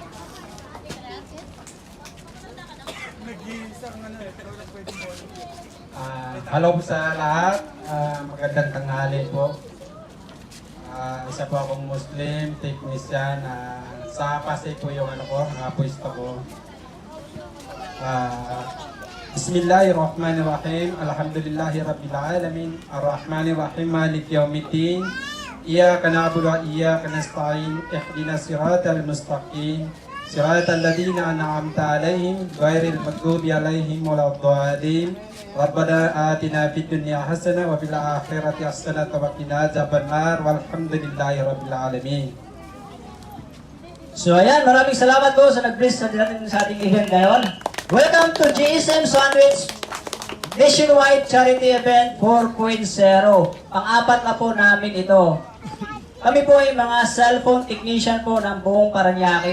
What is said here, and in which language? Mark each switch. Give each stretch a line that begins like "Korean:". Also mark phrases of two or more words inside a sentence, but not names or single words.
Filipino: hello po sa lahat. Magandang tanghali po. Isa po akong Muslim, technician. Sa Pasay po yung pwesto ko.
Arabic: بسم الله الرحمن الرحيم. الحمد لله رب العالمين. الرحمن الرحيم. مالك يوم الدين. إياك نعبد وإياك نستعين. اهدنا الصراط المستقيم. صراط الذين أنعمت عليهم غير المغضوب عليهم ولا الضالين. ربنا آتنا في الدنيا حسنة وفي الآخرة حسنة وقنا عذاب النار. والحمد لله رب العالمين.
Filipino: So ayan, maraming salamat po sa nag-bless sa ating event ngayon.
English: Welcome to GSM Sandwich Nationwide Charity Event 4.0.
Filipino: Pang-apat na po namin ito. Kami po ay mga
English: cellphone technician
Filipino: po ng buong Parañaque.